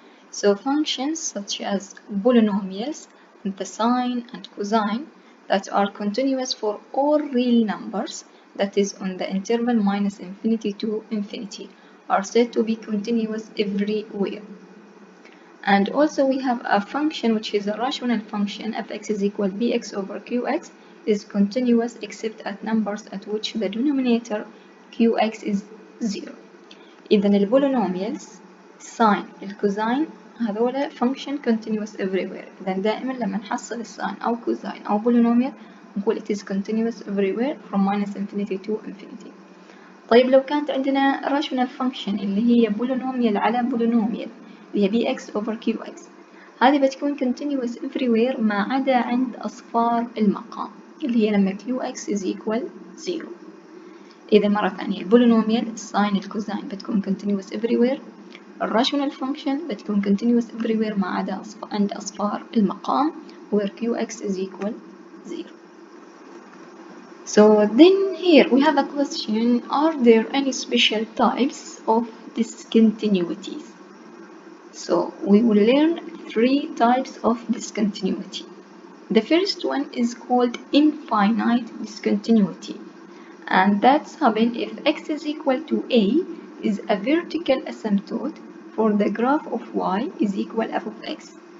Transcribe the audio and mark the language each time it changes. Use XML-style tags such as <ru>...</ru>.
<en>So functions such as polynomials, the sine and cosine, that are continuous for all real numbers, that is on the interval -infinity to infinity, are said to be continuous everywhere. And also we have a function which is a rational function, fx is equal bx over qx, is continuous except at numbers at which the denominator qx is 0.</en> <ar>إذا البولينوميالز الساين الكوزاين هذولا</ar> <en>function continuous everywhere.</en> <ar>إذا دائما لما نحصل الساين أو كوزاين أو بولينوميال نقول</ar> <en>it is continuous everywhere from -infinity to infinity.</en> <ar>طيب لو كانت عندنا</ar> <en>rational function</en> <ar>اللي هي بولينوميال على بولينوميال اللي هي</ar> <en>bx over qx،</en> <ar>هذه بتكون</ar> <en>continuous everywhere</en> <ar>ما عدا عند أصفار المقام اللي هي لما</ar> <en>qx is equal 0.</en> <ar>إذا مرة ثانية البولينوميال الساين الكوزاين بتكون</ar> <en>continuous everywhere،</en> <ar>الراشونال function بتكون continuous everywhere ما عدا عند أصفار المقام</ar> <en>where qx is equal 0. So then here we have a question, are there any special types of discontinuities? So we will learn 3 types of discontinuity. The first one is called infinite discontinuity, and that's happen if x is equal to a is a vertical asymptote for the graph of y is equal f of x.</en>